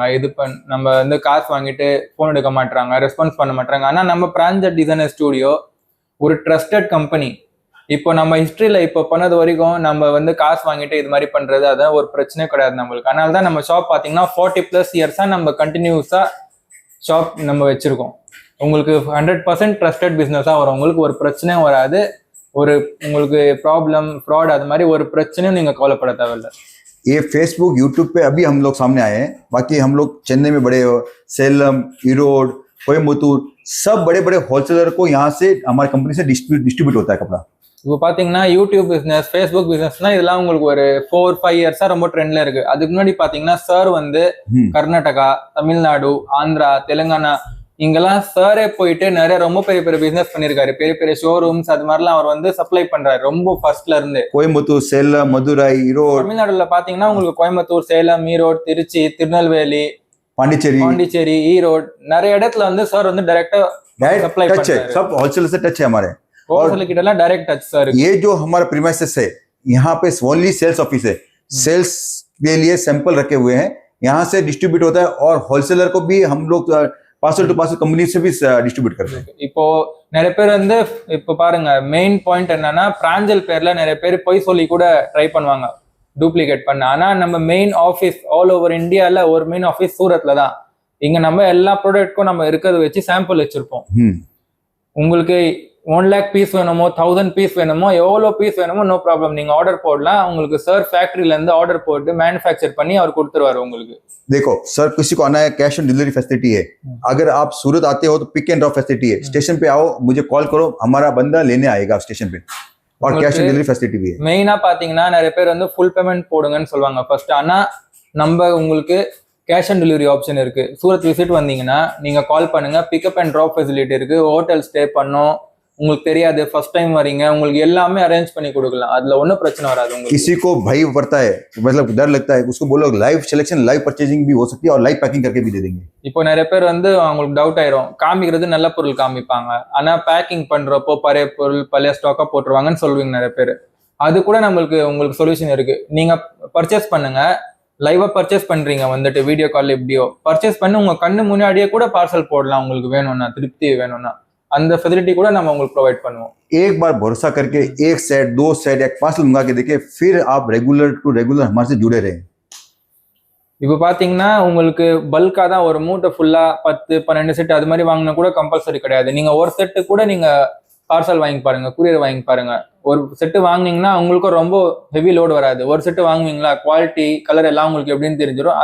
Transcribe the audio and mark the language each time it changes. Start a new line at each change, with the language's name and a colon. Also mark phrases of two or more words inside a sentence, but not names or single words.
Tamil: நம்ம வந்து காசு வாங்கிட்டு போன் எடுக்க மாட்டாங்க, ரெஸ்பான்ஸ் பண்ண மாட்டாங்க. ஆனா நம்ம பிராஞ்சல் டிசைனர் ஸ்டுடியோ ஒரு
English: trusted company.
Tamil: இப்போ நம்ம ஹிஸ்டரியில இப்போ பண்ணது வரைக்கும் நம்ம வந்து காசு வாங்கிட்டு இது மாதிரி பண்றது அதான் ஒரு பிரச்சனை கிடையாது நம்மளுக்கு. அதனால தான் நம்ம ஷாப் பாத்தீங்கன்னா 40+ இயர்ஸா நம்ம
English: continuously shop
Tamil: நம்ம வச்சிருக்கோம். உங்களுக்கு 100%
English: trusted business
Tamil: வரும், உங்களுக்கு ஒரு பிரச்சனையும் வராது, ஒரு உங்களுக்கு
English: problem fraud
Tamil: அது மாதிரி ஒரு பிரச்சனையும் நீங்க கவலைப்பட தேவையில்லை.
Hindi: ये फेसबुक यूट्यूब पे अभी हम लोग सामने आए हैं, बाकी हम लोग चेन्नई में बड़े, सेलम, ईरोड, कोयम्बतूर, सब बड़े बड़े होलसेलर को यहाँ से हमारी कंपनी से डिस्ट्रीब्यूट होता है कपड़ा।
Tamil: இப்போ பாத்தீங்கன்னா
English: YouTube business, Facebook business
Tamil: இதெல்லாம் உங்களுக்கு ஒரு 4-5 இயர்ஸா ரொம்ப ட்ரெண்ட்ல இருக்கு. அதுக்கு முன்னாடி பாத்தீங்கன்னா சார் வந்து கர்நாடகா, தமிழ்நாடு, ஆந்திரா, தெலுங்கானா இங்கெல்லாம் சாரே போயிட்டு நிறைய ரொம்ப பெரிய பெரிய பிசினஸ் பண்ணிருக்காரு. பெரிய பெரிய ஷோரூம்ஸ் அது மாதிரிலாம் அவர் வந்து சப்ளை பண்றாரு ரொம்ப ஃபர்ஸ்ட்ல இருந்து. கோயம்புத்தூர், சேலம், மதுரை, ஈரோடு. தமிழ்நாடுல பாத்தீங்கன்னா உங்களுக்கு கோயம்புத்தூர், சேலம், ஈரோடு, திருச்சி, திருநெல்வேலி, பாண்டிச்சேரி, ஈரோடு நிறைய இடத்துல வந்து சார் வந்து
English: directly supply
Hindi: टच है, सब होलसेलर से टच है हमारे। होलसेल की
English: direct touch
Hindi: सर। ये जो हमारा प्रीमाइसेस है, यहाँ पे
English: only sales office
Hindi: है, सेल्स के लिए सैंपल रखे हुए हैं, यहाँ से डिस्ट्रीब्यूट होता है और होलसेलर को भी हम लोग
English: parcel to parcel company
Hindi: से भी डिस्ट्रीब्यूट करते हैं।
Tamil: இப்போ நிறைய பேர் வந்து இப்போ பாருங்க
English: main point
Tamil: என்னன்னா, பிராஞ்சல் பேர்ல நிறைய பேர் பொய் சொல்லி கூட ட்ரை பண்ணுவாங்க டூப்ளிகேட் பண்ண. ஆனா நம்ம
English: main office all over India
Tamil: ஒரு
English: main office
Tamil: சூரத்ல தான். இங்க நம்ம எல்லா ப்ராடக்ட்க்கும் நம்ம இருக்கிறத வச்சு சாம்பிள் வச்சிருப்போம். உங்களுக்கு 1 lakh பீஸ் வேணுமோ 1000 பீஸ் வேணுமோ எவ்வளோ பீஸ் வேணுமோ
English: no problem,
Tamil: நீங்க ஆர்டர் போடலாம். உங்களுக்கு சார் ஃபேக்டரியில இருந்து ஆர்டர் போட்டு மேனுஃபேக்சர் பண்ணி அவர் கொடுத்துருவாரு உங்களுக்கு.
Hindi: देखो सर, किसी को आना है,
English: cash on delivery facility
Hindi: है। अगर आप सूरत आते हो तो
English: pick and drop facility
Hindi: है, स्टेशन पे आओ, मुझे कॉल करो, हमारा बंदा लेने आएगा स्टेशन पे, और
English: cash on delivery facility
Hindi: भी है।
Tamil: மெயினா பாத்தீங்கன்னா நிறைய பேர் வந்து
English: full payment
Tamil: போடுங்கன்னு சொல்லுவாங்க ஃபர்ஸ்ட். ஆனா நம்ம உங்களுக்கு
English: cash on delivery option
Tamil: இருக்கு. சூரத் விசிட் வந்தீங்கன்னா நீங்க கால் பண்ணுங்க,
English: pickup and drop facility
Tamil: இருக்கு,
English: hotel stay
Tamil: பண்ணோம், உங்களுக்கு தெரியாது
English: first time
Tamil: வரீங்க, உங்களுக்கு எல்லாமே அரேஞ்ச் பண்ணி கொடுக்கலாம், அதுல ஒன்றும் பிரச்சனை வராது உங்களுக்கு.
Hindi: किसी को भय पड़ता है, मतलब डर लगता है, उसको बोलो
English: live selection, live purchasing
Hindi: भी हो सकती है और
English: live packing
Hindi: करके भी दे देंगे।
Tamil: இப்போ நிறைய பேர் வந்து அவங்களுக்கு டவுட் ஆயிரும், காமிக்கிறது நல்ல பொருள் காமிப்பாங்க, ஆனா பேக்கிங் பண்றப்போ பழைய பொருள் பழைய ஸ்டாக்கா போட்டுருவாங்கன்னு சொல்லுவீங்க நிறைய பேர். அது கூட உங்களுக்கு சொல்யூஷன் இருக்கு. நீங்க பர்ச்சேஸ் பண்ணுங்க, லைவா பர்ச்சேஸ் பண்றீங்க வந்துட்டு
English: video call
Tamil: எப்படியோ பர்ச்சேஸ் பண்ணி உங்க கண்ணு முன்னாடியே கூட பார்சல் போடலாம். உங்களுக்கு வேணும்னா, திருப்தி வேணும்னா அந்த ஃபெசிலிட்டி கூட நம்ம உங்களுக்கு ப்ரொவைட் பண்ணுவோம்.
Hindi: एक बार भरोसा करके एक सेट, 2 सेट, एक पार्सल मंगा के देखिए, फिर आप
English: regular to regular
Hindi: हमारे से जुड़े रहे.
Tamil: இப்போ பாத்தீங்கன்னா உங்களுக்கு பல்கா தான் ஒரு மூட்டை ஃபுல்லா 10-12 செட் அது மாதிரி வாங்கினா கூட கம்பல்சரி கிடையாது. நீங்க ஒரு செட்டு கூட நீங்க பார்சல் வாங்கி பாருங்க, கூரியர் வாங்கி பாருங்க. ஒரு செட்டு வாங்கினீங்கன்னா உங்களுக்கு ரொம்ப ஹெவி லோடு வராது. ஒரு செட்டு வாங்குவீங்களா,
English: quality colour
Tamil: எல்லாம் உங்களுக்கு எப்படின்னு தெரிஞ்சிடும்.